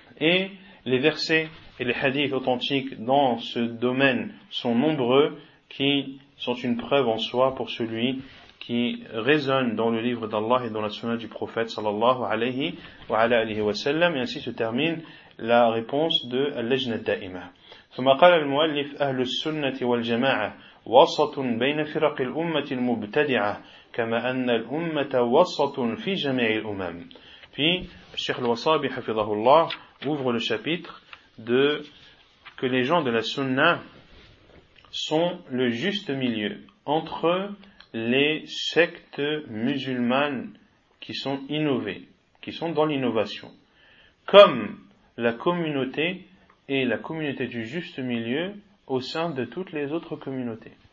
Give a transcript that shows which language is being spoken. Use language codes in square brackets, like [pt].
[fr] Et les versets et les hadiths authentiques dans ce domaine sont nombreux, qui sont une preuve en soi pour celui qui résonne dans le livre d'Allah et dans la sunna du prophète [ar] sallallahu alayhi wa ala alihi wa sallam. [fr] Et ainsi se termine la réponse de Al-Lajna Da'imah. [ar] ثم قال المؤلف أهل السنة والجماعة وسط بين فرق الأمة المبتدعة كما أن الأمة وسط في جميع الأمم. في الشيخ الوصابي حفظه الله [fr] ouvre le chapitre de que les gens de la sunna sont le juste milieu entre les sectes musulmanes qui sont innovées, qui sont dans l'innovation, comme la communauté et la communauté du juste milieu au sein de toutes les autres communautés.